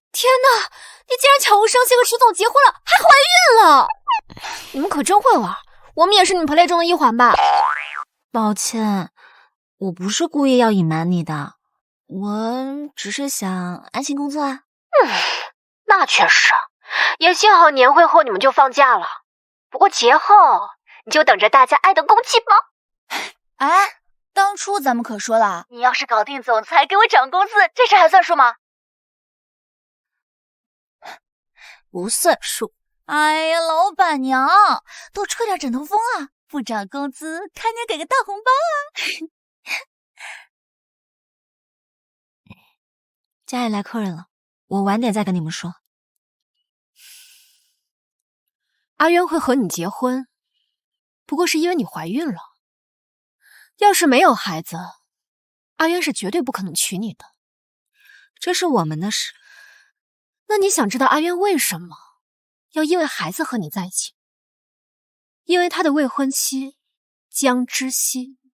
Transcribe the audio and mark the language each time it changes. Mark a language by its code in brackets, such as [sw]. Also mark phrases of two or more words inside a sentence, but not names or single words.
[zh] 天哪，你竟然悄无聲息和池總結婚了，還懷孕了！你們可真會玩，我們也是你們 play 中的一環吧？抱歉，我不是故意要隱瞞你的，我只是想安心工作啊。那確實，也幸好年會後你們就放假了。不過節後你就等着大家愛的攻擊吧。哎，當初咱們可說了，你要是搞定總裁，給我漲工資，這事還算數嗎？不算數。哎呀，老闆娘，多吹點枕頭風啊！不漲工資，開年給個大紅包啊！家裡來客人了，我晚點再跟你們說。阿淵會和你結婚，不過是因為你懷孕了。要是沒有孩子，阿淵是絕對不可能娶你的。這是我們的事。那你想知道阿淵為什麼要因為孩子和你在一起？因為他的未婚妻江之熙。